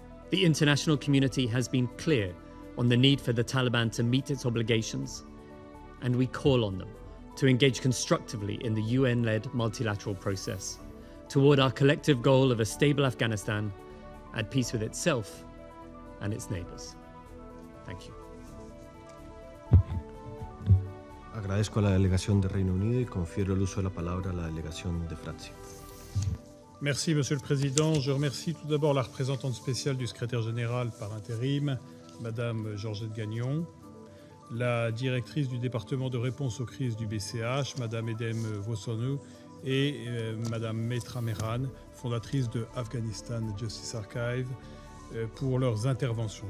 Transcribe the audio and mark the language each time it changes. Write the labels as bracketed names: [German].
[English] The international community has been clear on the need for the Taliban to meet its obligations, and we call on them to engage constructively in the UN-led multilateral process toward our collective goal of a stable Afghanistan at peace with itself and its neighbors. Thank you. [Spanish] Agradezco a la delegación de Reino Unido y confiero el uso de la palabra a la delegación de Francia. [French] Merci, Monsieur le Président. Je remercie tout d'abord la représentante spéciale du secrétaire général par intérim, Madame Georgette Gagnon, la directrice du département de réponse aux crises du BCH, Madame Edem Wasono, et Madame Metra Mehran, fondatrice de Afghanistan Justice Archive, pour leurs interventions.